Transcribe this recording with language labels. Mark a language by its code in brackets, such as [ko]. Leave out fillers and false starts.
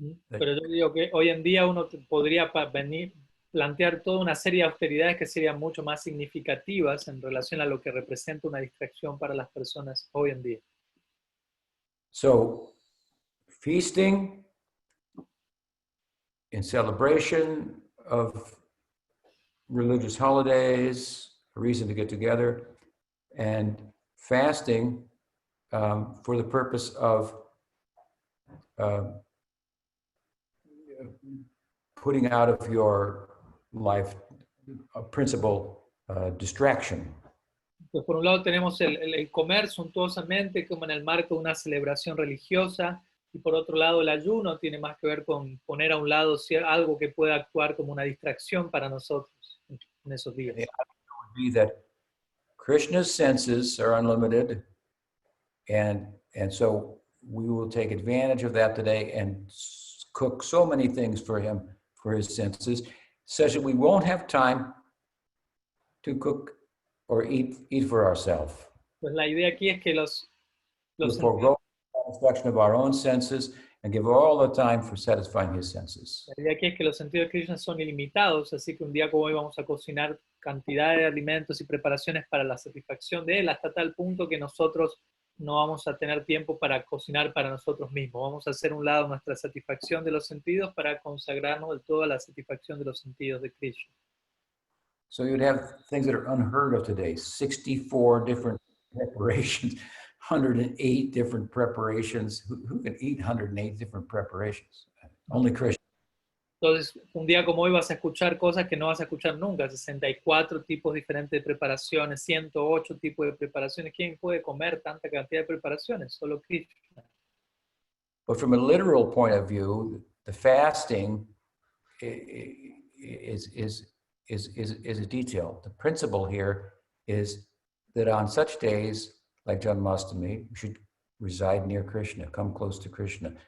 [es] Pero yo digo que hoy en día uno podría plantear toda una serie de austeridades que serían mucho más significativas en relación a lo que representa una distracción para las personas hoy en día. [en] So, feasting in celebration of religious holidays, a reason to get together, and fasting for the purpose of putting out of your life a principal distraction. [es] Pues por un lado tenemos el comer suntuosamente como en el marco de una celebración religiosa, y por otro lado el ayuno tiene más que ver con poner a un lado algo que pueda actuar como una distracción para nosotros en esos días. [en] The idea would be that Krishna's senses are unlimited, and so we will take advantage of that today and cook so many things for him, for his senses, such that we won't have time to cook or eat for ourselves. [es] Pues la idea aquí es que los [en] We'll forego the satisfaction of our own senses and give all the time for satisfying his senses. [es] La idea aquí es que los sentidos de Krishna son ilimitados, así que un día como hoy vamos a cocinar cantidad de alimentos y preparaciones para la satisfacción de él, hasta tal punto que nosotros no vamos a tener tiempo para cocinar para nosotros mismos. Vamos a hacer un lado nuestra satisfacción de los sentidos para consagrarnos del todo a la satisfacción de los sentidos de Krishna. [en] So you'd have things that are unheard of today, 64 different preparations, 108 different preparations. Who can eat 108 different preparations? Only Krishna. [es] Entonces, un día como hoy vas a escuchar cosas que no vas a escuchar nunca, 64 tipos diferentes de preparaciones, 108 tipos de preparaciones. ¿Quién puede comer tanta cantidad de preparaciones? Solo Krishna. [en] But from a literal point of view, the fasting is a detail. The principle here is that on such days like Janmastami, we should reside near Krishna, come close to Krishna.